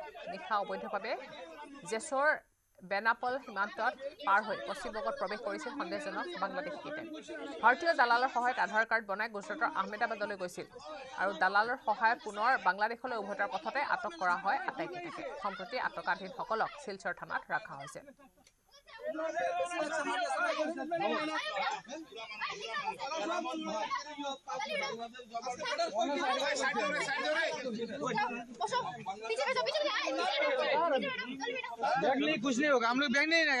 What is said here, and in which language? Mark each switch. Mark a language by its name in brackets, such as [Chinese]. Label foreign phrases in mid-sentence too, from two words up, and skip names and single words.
[Assamese] নিশা অবৈধভাৱে জেছৰ বেনাপল সীমান্তত পাৰ হৈ পশ্চিমবংগত প্ৰৱেশ কৰিছিল সন্দেহজনক বাংলাদেশীকেইটাই। ভাৰতীয় দালালৰ সহায়ত আধাৰ কাৰ্ড বনাই গুজৰাটৰ আহমেদাবাদলৈ গৈছিল আৰু দালালৰ সহায়ত পুনৰ বাংলাদেশলৈ উভতাৰ পথতে আটক কৰা হয় আটাইকেইটাকে। সম্প্ৰতি আটকাধীনসকলক শিলচৰ থানাত ৰখা হৈছে। [Hindi] बैग कुछ नहीं होगा, हम लोग बैग नहीं लेगा।